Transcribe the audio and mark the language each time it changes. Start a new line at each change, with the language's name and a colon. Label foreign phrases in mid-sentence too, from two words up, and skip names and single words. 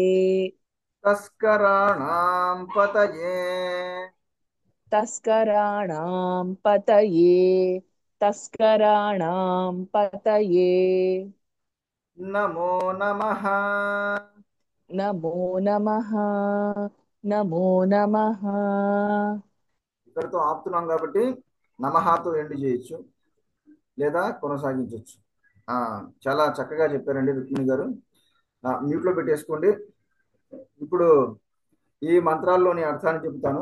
Sanskrit: तस्कराणां पतये. तस्कराणां पतये। तस्कराणां पतये। नमो नमः. नमो नमः। नमो नमः।
Telugu: ఇక్కడితో ఆపుతున్నాం కాబట్టి నమహాతో ఎండ్ చేయొచ్చు లేదా కొనసాగించవచ్చు. చాలా చక్కగా చెప్పారండి రుక్మిణి గారు. మ్యూట్ లో పెట్టేసుకోండి. ఇప్పుడు ఈ మంత్రాల్లోని అర్థాన్ని చెబుతాను.